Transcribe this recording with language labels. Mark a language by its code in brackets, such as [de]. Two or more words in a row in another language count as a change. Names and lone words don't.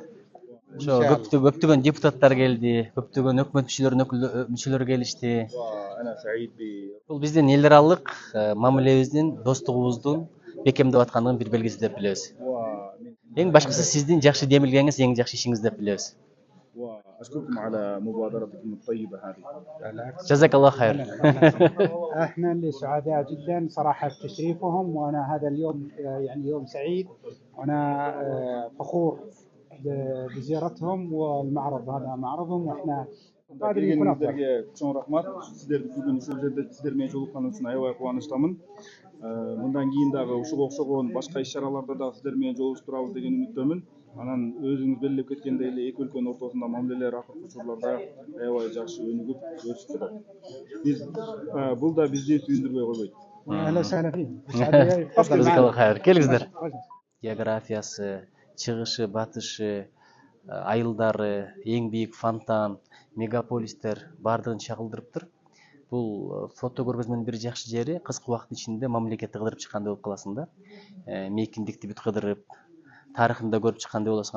[ky] Ошо көптөгөн депутаттар келди, көптөгөн өкмөт мүчөлөрү келишти. Бул биздин эл аралык мамилебиздин, достугубуздун бекемдеп аткандыгын бир белгиси деп билебиз. Эң башкысы сиздин жакшы демилгениңиз, эң жакшы ишиңиз деп билебиз. [ar] وأشكركم على مبادرتكم الطيبة هذه. جزاك الله خير. احنا اللي سعداء جدا صراحة بتشريفهم، وانا هذا اليوم يعني يوم سعيد، وانا فخور بزيارتهم، والمعرض هذا معرضهم، واحنا قادرين نكون افضل. [ky] Чоң рахмат. Сиздерди бүгүн ушул жерде сиздер менен жолуккан үчүн аябай кубанычтамын. Мындан кийин дагы ушуга окшогон башка иш-чараларда да сиздер менен жолугуштурабыз деген үмүттөмүн. Анан өзүңүз белгилеп кеткендей эле эки өлкөнүн ортосунда мамилелер акыркы учурларда аябай жакшы өнүгүп өсүп жатат. Биз бул да бизди сүйүндүрбөй койбойт. [ar] اهلا وسهلا فيك. جزاك الله خير. [ky] Келиңиздер. Географиясы, чыгышы, батышы, айылдары, эң бийик фонтан, мегаполистер бардыгын чагылдырыптыр. Бул фото көргөзмөнүн бир жакшы жери кыска убакыттын ичинде мамлекетти кыдырып чыккандай болуп каласың да. Мейкиндикти бүт кыдырып, тарыхын да көрүп чыккандай болосуң.